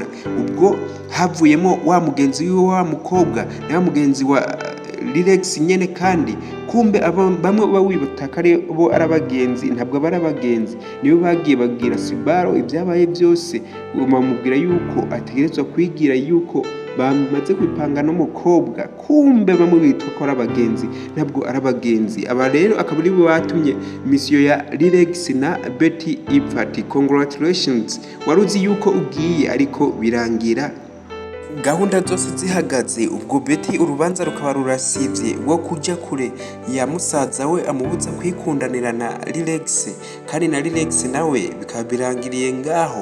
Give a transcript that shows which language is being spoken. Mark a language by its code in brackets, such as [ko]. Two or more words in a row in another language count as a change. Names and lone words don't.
[rn] Ubwo havuyemo wa mugenzi wiwe wa mukobwa na mugenzi wa Relax nyene, kandi kumbe bamwe bawibutaka ari bo arabagenzi, ntabwo bari abagenzi. Niyo bagiye babwira Sibaro ibyabaye byose, bamubwira yuko ategerezwa kwigira yuko bamaze kwipanga n'umukobwa, kumbe bamwe bitwa ko ari abagenzi, ntabwo ari abagenzi. Aba rero akaba ari bo batumye misiyo ya Relax na Betty ipfa. Ati congratulations, waruzi yuko ugiye ariko birangira gahunda zose zihagaze. Ubwo Betty urubanza rukaba rurasivye rwo kujya kure ya musaza we amubuza kwikundanira na Relax, kandi na Relax nawe bikaba birangiriye ngaho.